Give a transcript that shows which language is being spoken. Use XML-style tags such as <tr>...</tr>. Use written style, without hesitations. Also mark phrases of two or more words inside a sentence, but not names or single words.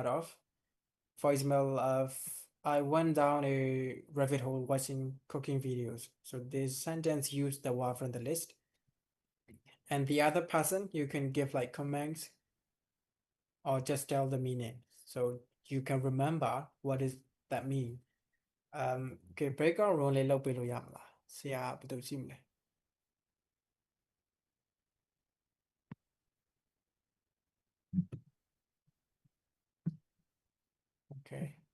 <en>of for example I went down a rabbit hole watching cooking videos so this sentence use the word from the list and the other person you can give like comments or just tell the meaning so you can remember what is that mean okay breakout room</en> <my>လေးလုပ်ပေးလို့ရမလားဆရာဘယ်သူရှိမလဲ</my> <en>okay</en>